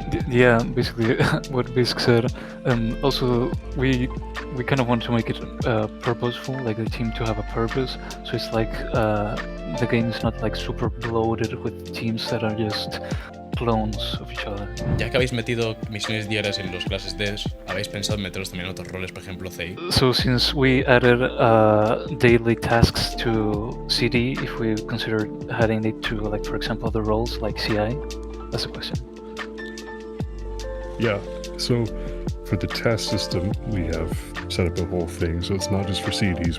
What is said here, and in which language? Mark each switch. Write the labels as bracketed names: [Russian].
[English] Yeah, basically what Bisk said. Also, we kind of want to make it purposeful, like the team to have a purpose. So it's like the game is not like super bloated with teams that are just clones of each other. [Spanish] Ya que habéis metido misiones diarias en los clases devs, ¿habéis pensado en meteros también en otros roles, por ejemplo CI? [English] So since we added daily tasks to CD, if we consider adding it to, like, for example, the roles like CI, that's a question. Yeah, so for the task system, we have set up a whole thing, so it's not just for CDs.